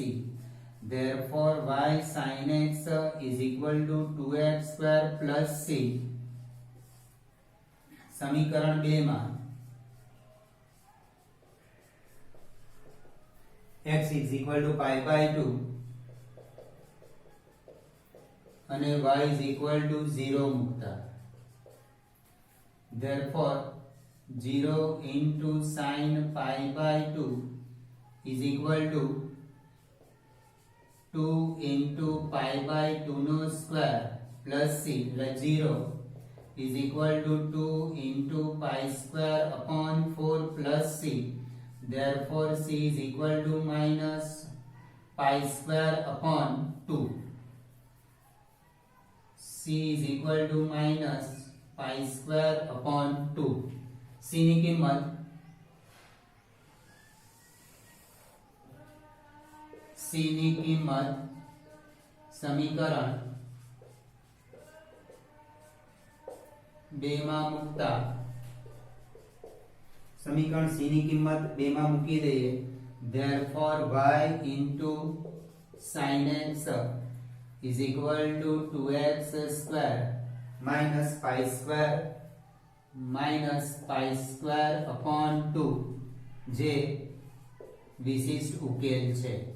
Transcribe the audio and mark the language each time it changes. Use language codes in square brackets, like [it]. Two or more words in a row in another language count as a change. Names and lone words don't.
[en] Therefore y sin x is equal to 2x square plus c. [gu] સમીકરણ 2 માં [en] x is equal to π/2 અને y is equal to 0 મૂકતા. Therefore 0 into sin π/2 is equal to 2 into π/2 નો square plus c એટલે 0 is equal to 2 into pi square upon 4 plus c. Therefore c is equal to minus pi square upon 2. c is equal to minus pi square upon 2. [gu] c ની કિંમત સમીકરણ 2 માં મૂકતા સમીકરણ c ની કિંમત 2 માં મૂકી દઈએ. [en] therefore y into sin x is equal to 2x square minus pi square upon 2 [gu] જે વિશિષ્ટ ઉકેલ છે.